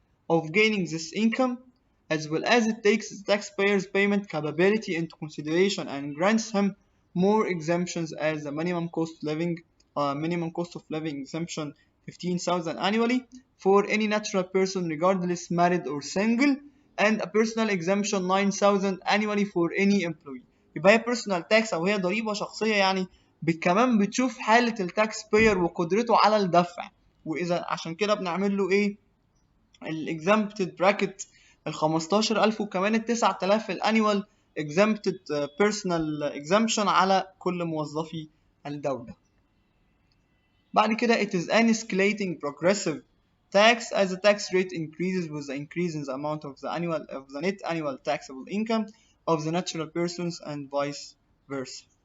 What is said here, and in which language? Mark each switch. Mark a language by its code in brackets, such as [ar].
[en] of gaining this income, as well as it takes the taxpayer's payment capability into consideration and grants him more exemptions as the minimum cost of living exemption 15,000 annually for any natural person regardless married or single, and a personal exemption 9,000 annually for any employee. [ar] يبقى هي [en] personal tax [ar] او هي ضريبة شخصية، يعني كمان بتشوف حالة التاكس باير وقدرته على الدفع، واذا عشان كده بنعمل له ايه الاكزامبتد براكت ال 15000 وكمان ال 9000 الانيوال [en] exempted personal exemption [ar] على كل موظفي الدولة. بعد كده [en] it is an escalating progressive tax as the tax rate increases with the increase in the amount of the net annual taxable income of the natural persons and vice versa.